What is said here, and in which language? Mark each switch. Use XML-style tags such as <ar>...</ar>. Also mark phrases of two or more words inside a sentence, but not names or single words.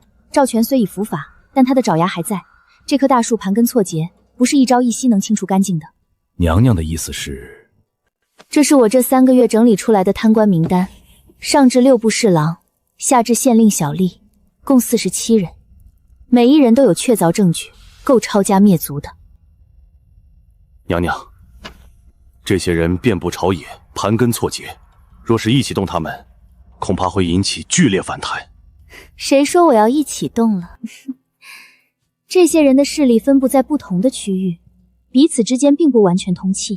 <zh>趙全雖已伏法，但他的爪牙還在。這棵大樹盤根錯節，不是一朝一夕能清除乾淨的。娘娘的意思是？這是我這3個月整理出來的貪官名單，上至6部侍郎，下至縣令小吏，共47人，每一人都有確凿證據，夠抄家滅族的。娘娘，這些人遍布朝野，盤根錯節，若是一起动他們，恐怕會引起劇烈反彈。誰說我要一起动了？這些人的勢力分布在不同的區域，彼此之間並不完全通氣。</zh>